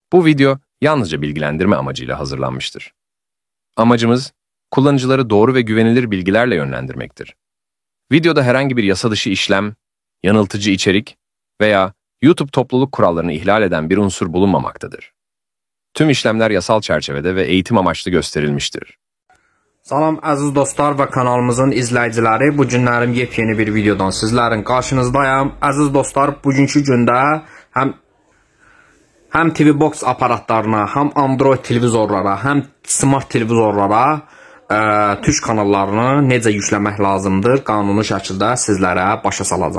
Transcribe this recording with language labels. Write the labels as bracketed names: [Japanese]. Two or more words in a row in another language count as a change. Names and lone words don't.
[Turkish] Bu video yalnızca bilgilendirme amacıyla hazırlanmıştır. Amacımız, kullanıcıları doğru ve güvenilir bilgilerle yönlendirmektir. Videoda herhangi bir yasa dışı işlem, yanıltıcı içerik veya YouTube topluluk kurallarını ihlal eden bir unsur bulunmamaktadır. Tüm işlemler yasal çerçevede ve eğitim amaçlı gösterilmiştir. [Azerbaijani] Salam əziz dostlar və kanalımızın izləyiciləri, bu günlərim yepyeni bir videodan sizlərin qarşınızdayım. Əziz dostlar, bugünkü gündə həm TV Box aparatlarına, həm Android televizorlara, həm smart televizorlara türk kanallarını necə yükləmək lazımdır, qanuni şəkildə sizlərə başa salacağım.